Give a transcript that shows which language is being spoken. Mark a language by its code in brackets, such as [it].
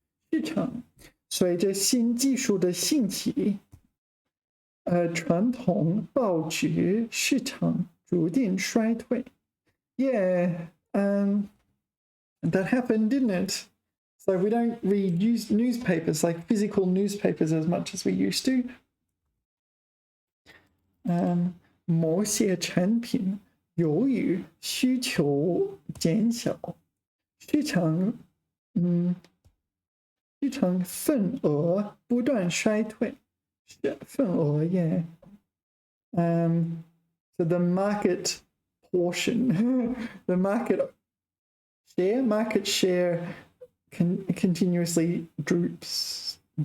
[zh] 市场随着新技术的兴起，传统报纸市场逐渐衰退。 [en] Yeah, that happened, didn't it? So we don't read newspapers, like physical newspapers, as much as we used to. [zh] 某些产品由于需求减小，市场份额不断衰退。份额 yeah. [en] So the market portion, the market share continuously drops.